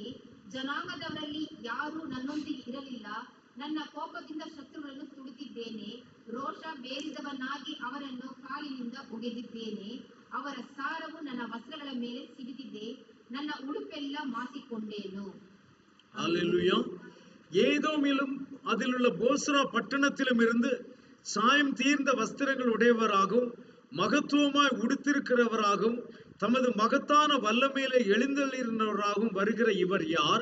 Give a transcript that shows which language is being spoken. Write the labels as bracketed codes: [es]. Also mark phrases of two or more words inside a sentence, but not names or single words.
[kn] ಜನಾಂಗದವರಲ್ಲಿ ಯಾರೂ ನನ್ನೊಂದಿಗೆ ಇರಲಿಲ್ಲ. ನನ್ನ ಕೋಪದಿಂದ ಶತ್ರುಗಳನ್ನು ತುಳಿದಿದ್ದೇನೆ. ರೋಷ ಬೇರಿದವನಾಗಿ ಅವರನ್ನು ಕಾಲಿನಿಂದ ಒಗೆದಿದ್ದೇನೆ. ಅವರ ಸಾರವು ನನ್ನ ವಸ್ತ್ರಗಳ ಮೇಲೆ ಸಿಡಿದಿದೆ. ನನ್ನ ಉಡುಪೆಲ್ಲ ಮಾಸಿಕೊಂಡೇನು. [ta] ஹல்லேலூயா. ஏதோமிலும் அதிலுள்ள போஸ்ரா பட்டணத்திலும் இருந்து சாயம் தீர்ந்த வஸ்திரங்கள் உடையவராகவும் மகத்துவமாய் உடுத்திருக்கிறவராகவும் தமது மகத்தான வல்லமையிலே எழுந்தருளினவராகவும் வருகிற இவர் யார்?